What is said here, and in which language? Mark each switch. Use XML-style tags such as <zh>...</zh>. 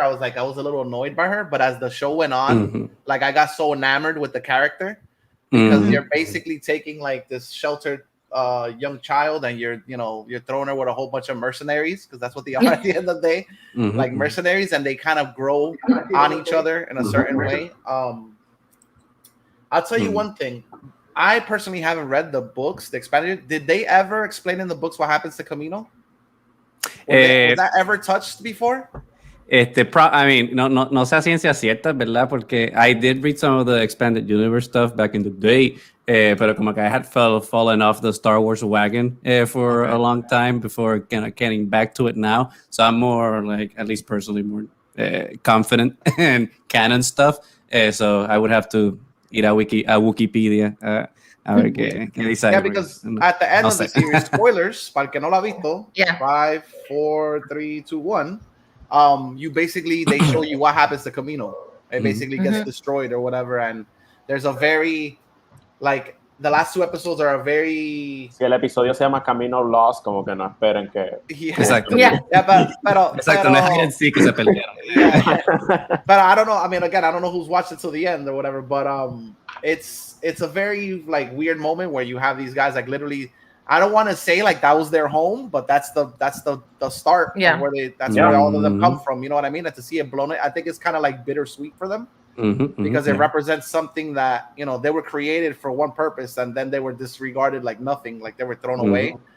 <en>I was a little annoyed by her. But as the show went on, like I got so enamored with the character because you're basically taking like this sheltered young child and you're throwing her with a whole bunch of mercenaries because that's what they are at the end of the day, like mercenaries, and they kind of grow on each other in a certain way. I'll tell you one thing. I personally haven't read the books, the expanded. Did they ever explain in the books what happens to Camino? Was that ever touched before?</en> <es>I mean, no sea ciencia cierta, ¿verdad?</es> <en>Porque I did read some of the expanded universe stuff back in the day,</en> <es>pero como que</es> <en>I had fallen off the Star Wars wagon for a long time before kind of getting back to it now. So I'm more like, at least personally, more confident in canon stuff. So I would have to</en> <es>ir a Wikipedia a ver qué dice ahí.</es> <en>Yeah, because at the end of the series, spoilers,</en> <es>para el que no lo ha visto,</es> <en>5, 4, 3, 2, 1. You basically, they show you what happens to Camino. It basically gets destroyed or whatever, and there's a very, like, the last 2 episodes are a very...</en> <es>Si el episodio se llama Camino Lost, como que no esperen que... Exacto. Pero exacto, no sí que se pelearon.</es> <en>But I don't know, I mean, again, I don't know who's watched it till the end or whatever, but it's a very, like, weird moment where you have these guys, like, literally... I don't want to say like that was their home, but that's the start of where where all of them come from. You know what I mean? And to see it blown, I think it's kind of like bittersweet for them because it represents something that, you know, they were created for one purpose and then they were disregarded like nothing, like they were thrown away.</en>